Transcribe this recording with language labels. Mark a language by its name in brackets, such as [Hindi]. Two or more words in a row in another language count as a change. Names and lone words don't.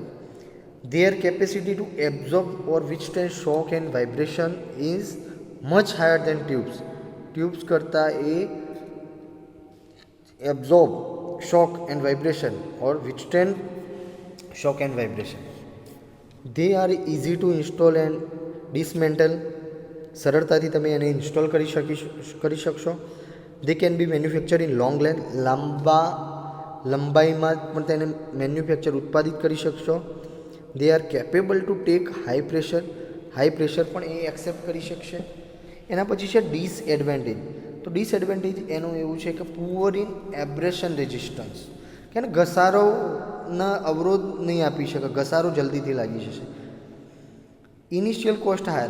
[English] Their capacity to absorb or withstand shock and vibration is much higher than tubes. ટ્યુબ્સ [Gujarati] કરતાં એ [English] absorb shock and vibration or withstand shock and vibration. They are easy to install and dismantle. [Gujarati] સરળતાથી તમે એને ઇન્સ્ટોલ કરી શકશો. [English] They can be manufactured in long length. [Gujarati] લંબાઈમાં પણ તેને મેન્યુફેક્ચર ઉત્પાદિત કરી શકશો. [English] They are capable to take high pressure. high pressure [Gujarati] પણ એ એક્સેપ્ટ કરી શકશે. એના પછી છે ડિસએડવાન્ટેજ. તો ડિસએડવાન્ટેજ એનું એવું છે કે [English] poor in abrasion resistance, [Gujarati] કે ઘસારોના અવરોધ નહીં આપી શકે, ઘસારો જલ્દીથી લાગી જશે. [English] initial cost higher.